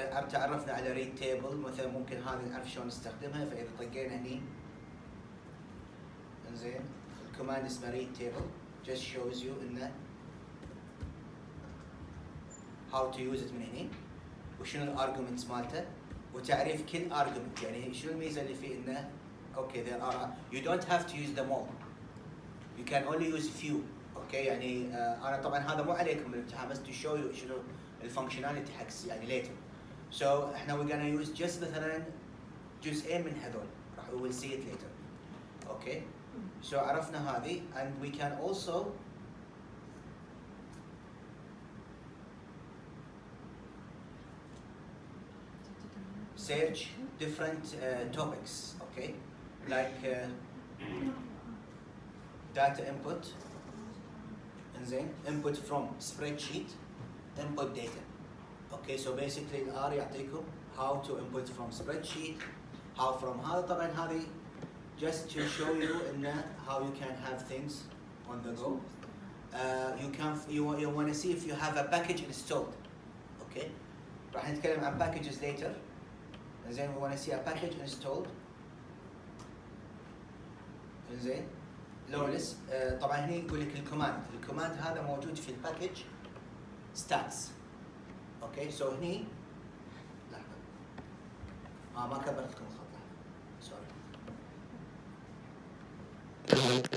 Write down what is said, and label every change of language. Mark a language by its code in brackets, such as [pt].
[ar] تعرفنا على ريد تيبل مثلا، ممكن هذه نعرف شلون نستخدمها. فاذا طقينا هني انزين الكوماند اسمه ريد تيبل just shows you انه how to use it من هني وشنو الارجيومنتس مالته وتعريف كل ارجيومنت. [en] يعني شنو الميزه اللي فيه انه okay there are you don't have to use them all, you can only use few. [ar] اوكي يعني انا طبعا هذا مو عليكم بالامتحان بس to show you شنو الفانكشناليتي حق يعني later. [en] so احنا we're gonna use just مثلا جزئين من هذول راح we will see it later. اوكي so عرفنا هذه and we can also search different topics. Okay like data input انزين input from spreadsheet input data. Okay so basically الR يعطيكم how to input from spreadsheet, how from هذا. طبعا هذه just to show you إنه how you can have things on the go. You want to see if you have a package installed. [ar] Okay راح نتكلم عن packages later. [en] زين we want to see a package installed. [ar] زين لولس طبعا هنا يقول لك الكوماند هذا موجود في الباكج ستاتس. اوكي سو هني لحظه ما كبرت لكم الخط سوري.